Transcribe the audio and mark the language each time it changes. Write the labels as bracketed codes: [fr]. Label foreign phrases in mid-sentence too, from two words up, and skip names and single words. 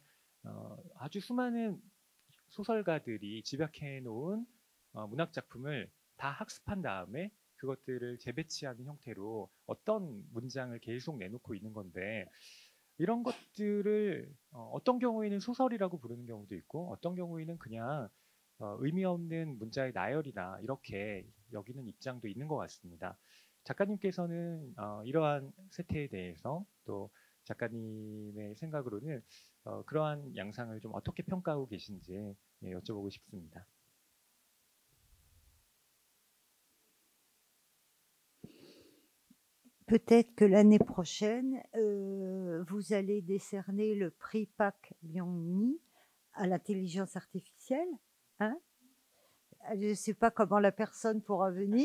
[ko] 아주 수많은 소설가들이 집약해 놓은 문학 작품을 다 학습한 다음에 그것들을 재배치하는 형태로 어떤 문장을 계속 내놓고 있는 건데 이런 것들을 어떤 경우에는 소설이라고 부르는 경우도 있고 어떤 경우에는 그냥 의미 없는 문자의 나열이나 이렇게 여기는 입장도 있는 것 같습니다. 작가님께서는 이러한 세태에 대해서 또 작가님의 생각으로는 그러한 양상을 좀 어떻게 평가하고 계신지 여쭤보고 싶습니다. [fr] Peut-être que l'année prochaine, vous allez décerner le prix Pak Myung-mi à l'intelligence artificielle. Hein? Je ne sais pas comment la personne pourra venir.